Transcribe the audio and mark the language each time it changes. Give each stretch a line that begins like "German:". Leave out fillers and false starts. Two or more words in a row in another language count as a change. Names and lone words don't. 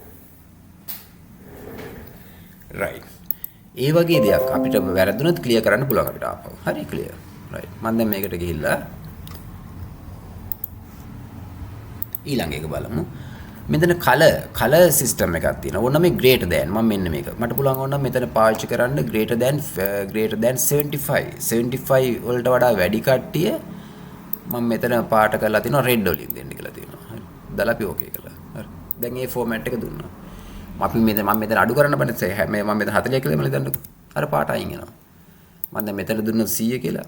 Sinhala: හරි. රයිට්. ඒ වගේ දෙයක් අපිට වැරදුනොත් ක්ලියර් කරන්න පුළුවන් අපිට ආපහු. හරි ක්ලියර්. රයිට්. මම දැන් මේකට ගිහිල්ලා ඊළඟ එක බලමු. මෙතන
English: color system
Sinhala: එකක් තියෙනවා. ඕන මේ
English: greater than
Sinhala: මම මෙන්න මේක. මට පුළුවන් ඕන මෙතන පාවිච්චි කරන්න
English: greater than
Sinhala: 75. 75 වලට වඩා වැඩි කට්ටිය මම මෙතන පාට කරලා තිනවා red වලින් දෙන්න කියලා තියෙනවා. හරි. දාලා අපි ඕකේ කළා. හරි. දැන් මේ ෆෝමැට් එක දුන්නා. අපි මම මෙතන අඩු කරන්න බෑ. මම මෙතන 40 කියලා මම දන්නකො. අර පාට අයින් වෙනවා. මම දැන් මෙතන දුන්නොත් 100 කියලා.